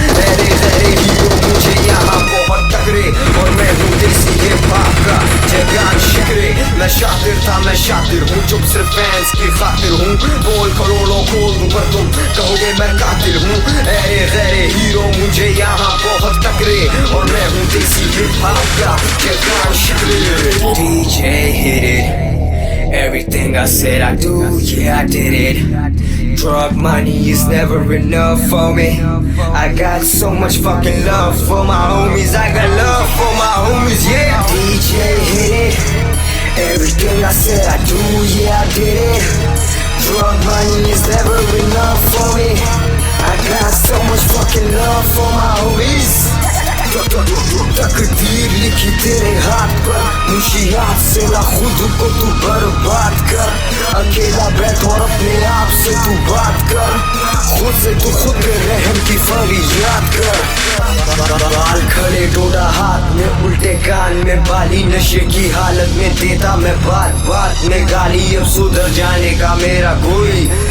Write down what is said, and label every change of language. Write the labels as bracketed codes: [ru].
[hi] तेरे हीरो मुझे यहाँ बहुत टकरे, और मैं हूँ देसी हिप-हॉप का जगान शिकरे। मैं शातिर था मैं शातिर हूँ, चुप से फैंस की खातिर हूँ। बोल करोड़ों बोल दूं पर तुम कहोगे मैं कातिल हूँ। तेरे हीरो मुझे यहाँ बहुत टकरे, और मैं हूँ देसी हिप-हॉप का जगान शिकरे। [en] DJ hit it, everything I said I do, yeah I did it. Drug money is never enough for me. I got so much fucking love for my homies, I got love for my homies, yeah. DJ hit it, everything I said I do, yeah I did it. Drug money is never enough for me. I got so much fucking love for my homies. [hi] तकदीर लिखी तेरे हाथ पर, मुंशियात से ना खुद को तू बर्बाद कर। अकेला बैठ और अपने आप से तू बात कर, खुद से तू खुद पे रहम की फरियाद कर। बाल खड़े डोडा हाथ में, उल्टे कान में बाली, नशे की हालत में देता मैं बात बात में गाली। अब सुधर जाने का मेरा कोई